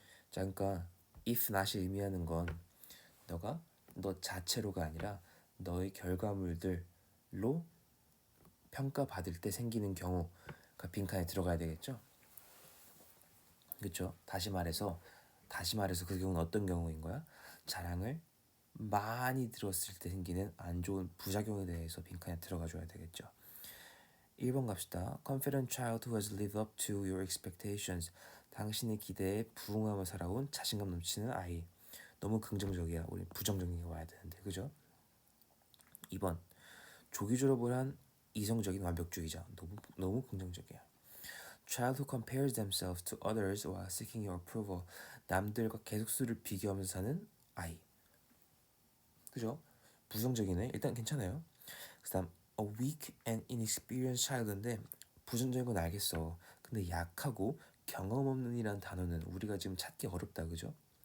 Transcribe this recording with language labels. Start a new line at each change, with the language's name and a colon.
Korean: 자, 그러니까 if not이 의미하는 건 너가 너 자체로가 아니라 너의 결과물들로 평가받을 때 생기는 경우가 빈칸에 들어가야 되겠죠? 그렇죠? 다시 말해서 그 경우는 어떤 경우인 거야? 자랑을 많이 들었을 때 생기는 안 좋은 부작용에 대해서 빈칸에 들어가 줘야 되겠죠. 1번 갑시다.
English: Confident child who has lived up to your expectations.
Korean: 당신의 기대에 부응하며 살아온 자신감 넘치는 아이. 너무 긍정적이야. 우리 부정적인 게 와야 되는데, 그죠? 2번. 조기 졸업을 한 이성적인 완벽주의자. 너무 긍정적이야.
English: Child who compares themselves to others while seeking your approval.
Korean: 남들과 계속 수를 비교하면서 사는 아이. 그죠? 부정적이네. 일단 괜찮아요. 그다음
English: a weak and inexperienced child인데
Korean: 부정적인 건 알겠어. 근데 약하고 경험 없는 이라는 단어는 우리가 지금 찾기 어렵다. 그죠?